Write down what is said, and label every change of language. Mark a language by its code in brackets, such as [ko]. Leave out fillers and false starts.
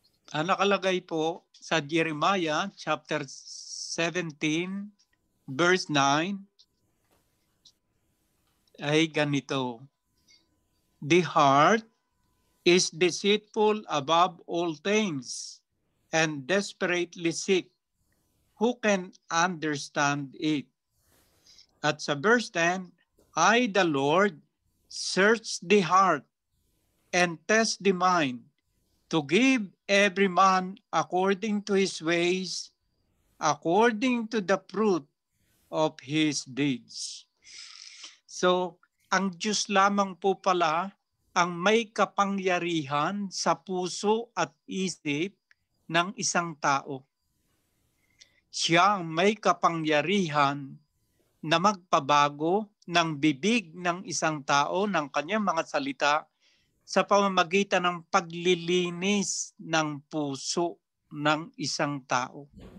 [tl] Ang nakalagay po sa Jeremiah chapter 17 verse 9 ay ganito. [en] The heart is deceitful above all things and desperately sick. Who can understand it? [tl] At sa [en] verse 10, I, the Lord, search the heart and test the mind, to give every man according to his ways, according to the fruit of his deeds. [tl] So, ang Diyos lamang po pala ang may kapangyarihan sa puso at isip ng isang tao. Siya ang may kapangyarihan na magpabago ng bibig ng isang tao, ng kanyang mga salita, sa pamamagitan ng paglilinis ng puso ng isang tao.